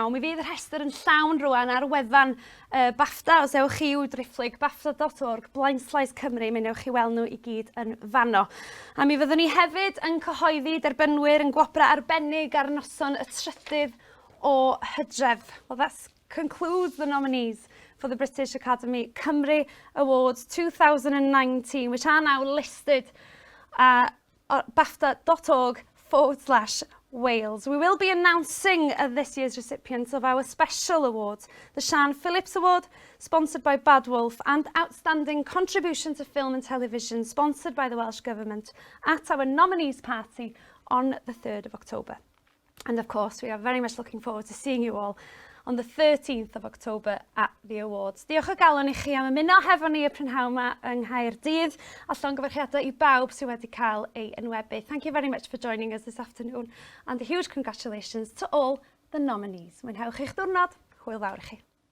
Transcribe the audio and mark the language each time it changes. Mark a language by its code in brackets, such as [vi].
[cy] Mi fydd y rhestr yn llawn rwan ar wefan BAFTA, os ewch chi i'w driphlyg bafta.org, Blaenslais Cymru, mi newch chi weld nhw i gyd yn fanno. A mi fyddwn ni hefyd yn cyhoeddi derbynwyr yn gwobrau arbennig ar noson y 3 o Hydref. [en] Well, that concludes the nominees for the British Academy Cymru Awards 2019, which are now listed at bafta.org/Wales. We will be announcing this year's recipients of our special awards, the Sian Phillips Award, sponsored by Bad Wolf, and Outstanding Contribution to Film and Television, sponsored by the Welsh Government, at our nominees party on the 3rd of October. And of course, we are very much looking forward to seeing you all on the 13th of October at the awards. [cy] Diolch o galon I chi am ymuno hefo ni y prynhawn yma yng Nghaerdydd, a llongyfarchiadau I bawb sydd wedi cael ei enwebu. [en] Thank you very much for joining us this afternoon, and a huge congratulations to all the nominees. [cy] Mwynhewch eich diwrnod. Hwyl fawr I chi.